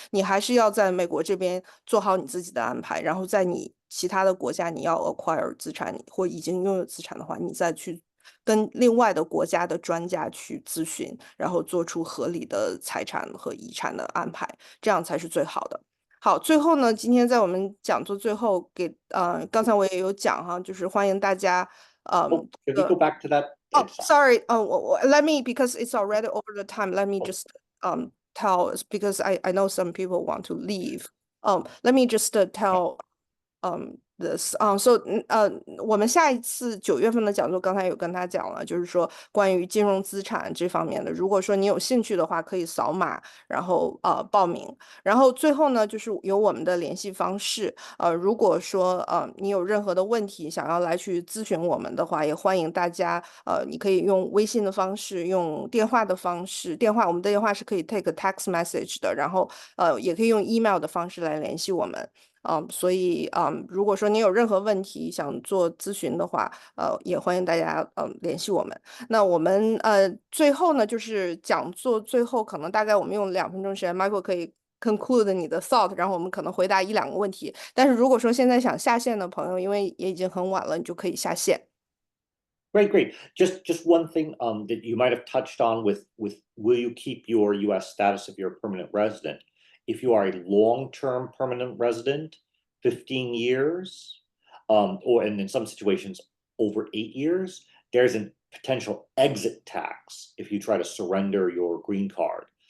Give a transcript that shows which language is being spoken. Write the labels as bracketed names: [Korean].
[Chinese] 你还是要在美国这边做好你自己的安排，然后在你其他的国家你要 acquire 资产或已经拥有资产的话，你再去跟另外的国家的专家去咨询，然后做出合理的财产和遗产的安排，这样才是最好的。好，最后呢，今天在我们讲座最后刚才我也有讲哈，就是欢迎大家 [English] Oh, can we go back to that? Oh, sorry. Let me, because it's already over the time. Let me just tell us, because I know some people want to leave. Let me just tell this so [Chinese] 我们下一次9月份的讲座，刚才有跟他讲了，就是说关于金融资产这方面的。如果说你有兴趣的话，可以扫码，然后报名。然后最后呢，就是有我们的联系方式。如果说你有任何的问题想要来去咨询我们的话，也欢迎大家你可以用微信的方式，用电话的方式。我们的电话是可以 [English] take a text message [Chinese] 的，然后也可以用 email 的方式来联系我们。所以如果说你有任何问题想做咨询的话，也欢迎大家联系我们。那我们最后呢，就是讲座最后可能大概我们用2分钟时间 ，Michael 可以 conclude 你的 thought，然后我们可能回答1-2个问题。但是如果说现在想下线的朋友，因为也已经很晚了，你就可以下线。 [English] Great. Just one thing that you might have touched on with will you keep your U.S. status if you're a permanent resident? If you are a long-term permanent resident, 15 years, or and in some situations over 8 years, there's a potential exit tax if you try to surrender your green card.